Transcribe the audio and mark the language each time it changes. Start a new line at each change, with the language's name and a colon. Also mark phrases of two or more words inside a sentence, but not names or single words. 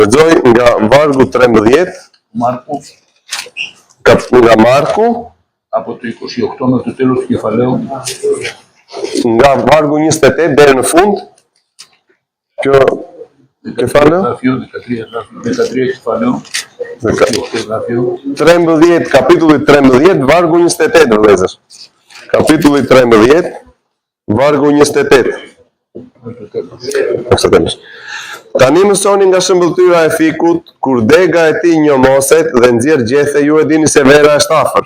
Albanian: Lexoj nga vargu 13,
Greek: Μάρκου,
Albanian: nga Marku,
Greek: από το 28 μέχρι το τέλος του κεφαλαίου,
Albanian: nga vargu 28 deri në fund. Kjo kefaleu?
Greek: 13 κεφαλαίου, 28 γραφείο, 13,
Albanian: kapitulli 13, vargu 28, vëllezër. Kapitulli 13, vargu 28. Tani mësoni nga shëmbëltyra e fikut, kur dega e tij njomoset dhe nxjerr gjethe, ju e dini se vera është afër.